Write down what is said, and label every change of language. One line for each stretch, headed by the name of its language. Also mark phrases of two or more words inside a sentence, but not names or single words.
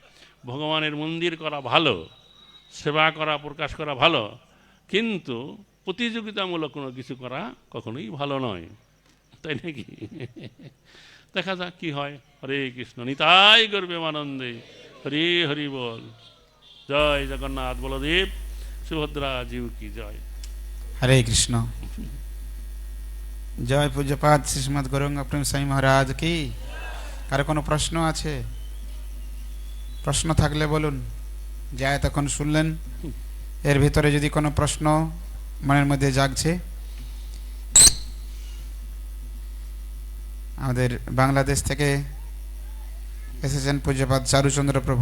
Bangla: ভগবানের মন্দির করা ভালো, সেবা করা, প্রকাশ করা ভালো, কিন্তু প্রতিযোগিতামূলক কোনো কিছু করা কখনোই ভালো নয়, তাই নাকি? দেখা যাক কি হয়। হরে কৃষ্ণ, নিতাই গৌর প্রেমানন্দে, হরি হরি বল। জয় জগন্নাথ বলদেব সুভদ্রা জীব
Hindi: की जय। हरे कृष्ण। जय पूज्यपाद श्रीमद गौरांग प्रेम साई महाराज की।
Bangla: কারো কোনো প্রশ্ন আছে? প্রশ্ন থাকলে বলুন, যা এতক্ষণ শুনলেন এর ভিতরে যদি কোনো প্রশ্ন মনের মধ্যে জাগছে। আমাদের বাংলাদেশ থেকে এসেছেন পূজ্যপাদ চারুচন্দ্র প্রভু।